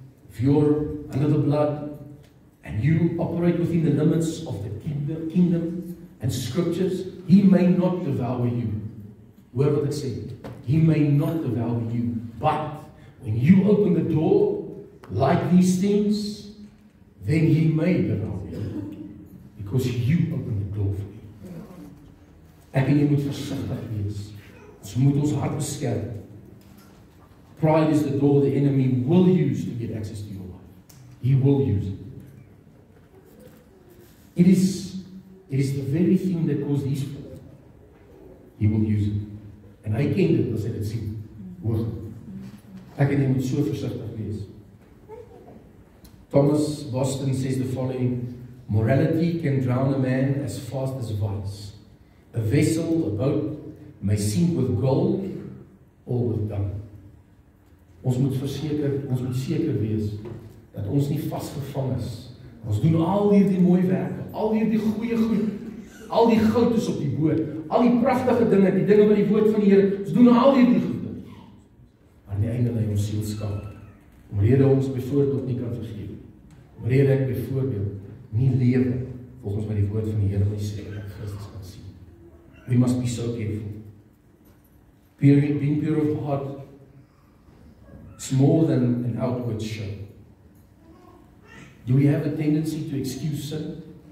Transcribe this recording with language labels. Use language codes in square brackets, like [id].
[en] If you're under the blood and you operate within the limits of the kingdom and scriptures, he may not devour you. [af] Hoor wat ek sê. [en] He may not devour you. But when you open the door like these things, then he may devour you. Because you open the door for him. [af] Ek en jy moet versigtig wees. Ons moet ons hart beskerm. [en] Pride is the door the enemy will use to get access to your life. He will use it. It is the very thing that caused his fall. He will use it. [af] En hy ken dit as hy dit sien. Hoor. Ek en jy moet so versigtig wees. [en] Thomas Boston says the following: morality can drown a man as fast as vice. A vessel, a boat, may sink with gold or with dung. [af] Ons moet seker wees dat ons nie vasgevang is. Ons doen al hierdie mooi werke, al hierdie goeie goed, al die goud is op die boot, al die pragtige dinge, die dinge wat die woord van die Here, ons doen al hierdie goed. Maar aan die einde lê ons siel skade. Omrede ons byvoorbeeld nie kan vergeef. Omrede ek byvoorbeeld nie lewe volgens wat die woord van die Here my sê dat Christus kan sien. [en] We must be so careful. Being pure of heart is more than an outward show. Do we have a tendency to excuse sin?